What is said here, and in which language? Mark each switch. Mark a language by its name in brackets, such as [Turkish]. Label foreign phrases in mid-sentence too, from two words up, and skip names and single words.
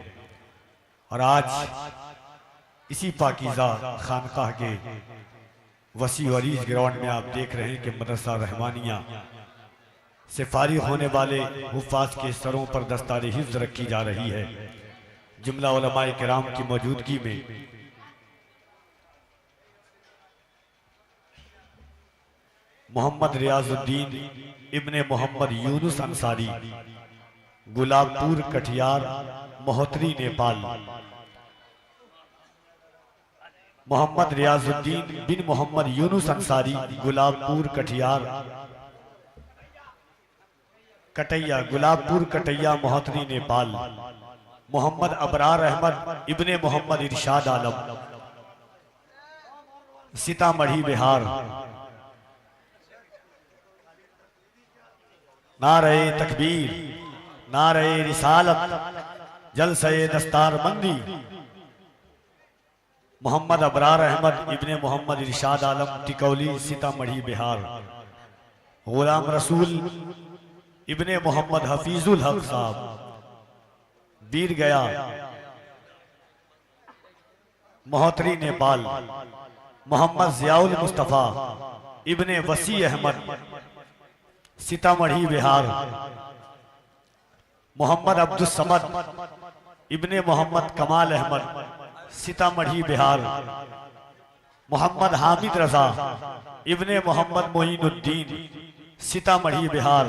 [Hindi] और आज इसी पाकीज़ा खानकाह के वसी वरीज ग्राउंड में आप देख रहे हैं कि मदरसा रहमानिया से फारिग होने वाले हुफ़ाज़ के सरों पर दस्तारे हिफ्ज़ रखी जा रही है। जुमला उलमाए किराम की मौजूदगी में मोहम्मद रियाजुद्दीन इब्ने मोहम्मद यूनुस अंसारी, गुलाबपुर कटियार, महोत्तरी, नेपाल। मोहम्मद रियाजुद्दीन बिन मोहम्मद यूनुस अंसारी, गुलाबपुर कटियार कटैया, गुलाबपुर कटैया, महोत्तरी, नेपाल। मोहम्मद अबरार अहमद इब्ने मोहम्मद इरशाद आलम, सीतामढ़ी, बिहार। नारे तकबीर, नारे रिसालत, जलसे दस्तारबंदी। मोहम्मद अबरार अहमद इब्ने मोहम्मद इरशाद आलम, टिकौली, सीतामढ़ी, बिहार। गुलाम रसूल इब्ने मोहम्मद हफीजुल हक साहब, बीर गया, महोत्तरी, नेपाल। मोहम्मद ज़ियाउल मुस्तफ़ा इब्ने वसी अहमद, सीतामढ़ी, बिहार। मोहम्मद अब्दुल समद इब्ने मोहम्मद कमाल अहमद, सीतामढ़ी, बिहार। मोहम्मद हामिद रजा इब्ने मोहम्मद मोइनुद्दीन, सीतामढ़ी, बिहार।